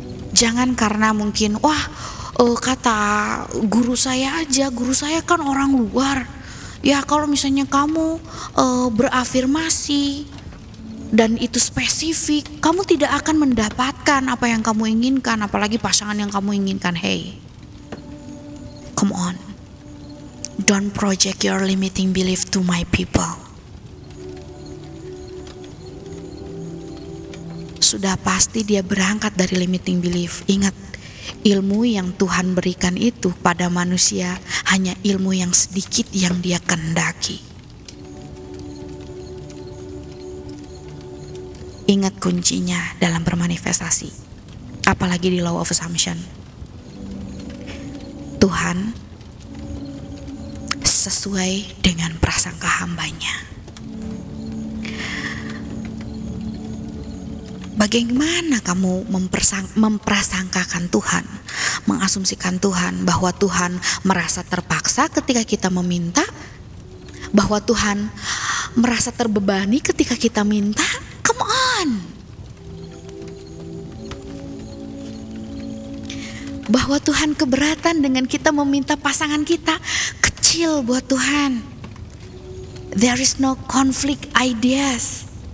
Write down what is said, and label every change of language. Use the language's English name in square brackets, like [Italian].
[Indonesian] Jangan karena mungkin, kata guru saya aja, guru saya kan orang luar. Ya kalau misalnya kamu berafirmasi dan itu spesifik, kamu tidak akan mendapatkan apa yang kamu inginkan, apalagi pasangan yang kamu inginkan. [English] Hey, come on, don't project your limiting belief to my people. [Indonesian] Sudah pasti dia berangkat dari limiting belief. Ingat, ilmu yang Tuhan berikan itu pada manusia hanya ilmu yang sedikit yang dia kehendaki. Ingat kuncinya dalam bermanifestasi, apalagi di law of assumption. Tuhan sesuai dengan prasangka hambanya. Bagaimana kamu memprasangkakan Tuhan, mengasumsikan Tuhan bahwa Tuhan merasa terpaksa ketika kita meminta, bahwa Tuhan merasa terbebani ketika kita minta? [English] Come on. [Indonesian] Bahwa Tuhan keberatan dengan kita meminta pasangan kita? Kecil buat Tuhan. [English] There is no conflict ideas.